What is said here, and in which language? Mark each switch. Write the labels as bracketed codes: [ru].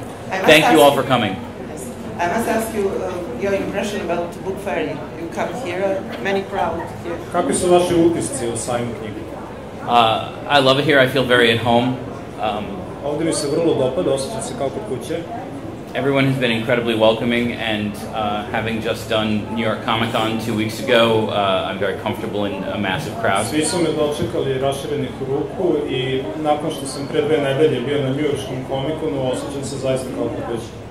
[en] Thank you all for coming. I must ask you your impression about the book fair. You come here, many crowd here. [bs] Kakvi su vaši utisci o sajmu knjigu? [en] I love it here. I feel very at home. [bs] Ovdje mi se vrlo dopada, osjećam se kao kod kuće. [en] Everyone has been incredibly welcoming, and having just done New York Comic Con 2 weeks ago, I'm very comfortable in a massive crowd. [bs] Svi su me dočekali raširenih ruku i nakon što sam pre 2 nedelje bio na njujorškom komikonu, osjećam se zaista kao kod kuće.